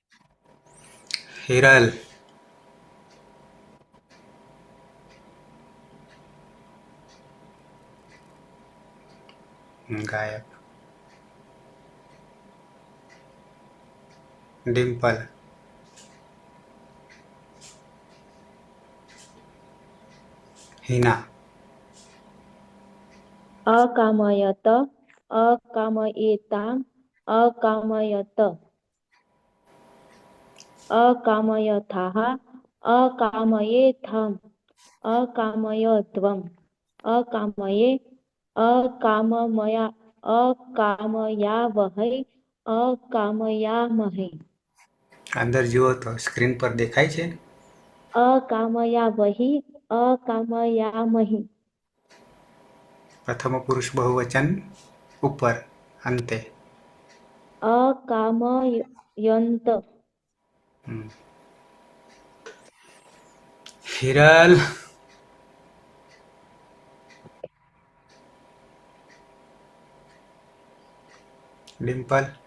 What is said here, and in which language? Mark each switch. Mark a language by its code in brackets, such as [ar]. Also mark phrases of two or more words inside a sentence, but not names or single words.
[gu] હિરલ ગાયક ડિમ્પલ હિના [sa] अकामयत अकामयेताम अकामयत अकामयथाः अकामयेथाम अकामयध्वम् अकामये अकामयावहै अकामयामहे. [gu] અંદર જુઓ તો સ્ક્રીન પર દેખાય છે. [sa] अकामयावहि अकामयामहि. [gu] પ્રથમ પુરુષ બહુવચન ઉપર અંતે. [sa] अकामयन्त. [gu] હિરલ ડિમ્પલ